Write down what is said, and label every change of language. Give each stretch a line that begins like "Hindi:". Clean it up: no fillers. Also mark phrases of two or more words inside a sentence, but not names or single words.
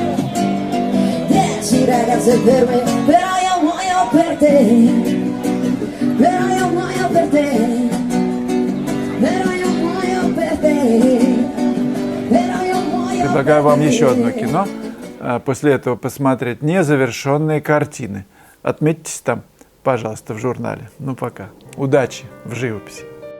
Italian: 10 ragazze per me, però io muoio per te, però io muoio per te, però io muoio per te, però io muoio.
Russian: Предлагаю вам еще одно кино, после этого посмотреть «Незавершенные картины». Отметьтесь там, пожалуйста, в журнале. Ну пока. Удачи в живописи.